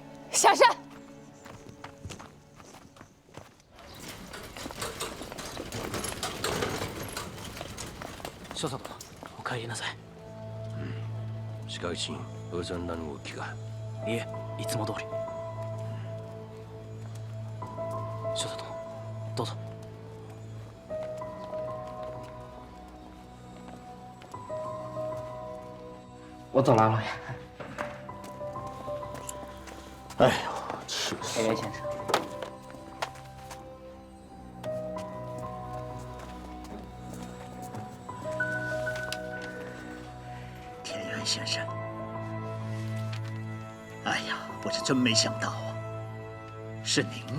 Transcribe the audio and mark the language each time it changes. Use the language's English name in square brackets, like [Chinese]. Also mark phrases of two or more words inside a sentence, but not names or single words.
[Japanese] 下山。少佐殿、お帰りなさい。鹿内おじゃん何動きが？いえ、いつも通り。少佐殿、どうぞ。 [Chinese] 我走了，老爷。哎呦，气死！田园先生，田园先生，哎呀，我是真没想到啊，是您啊！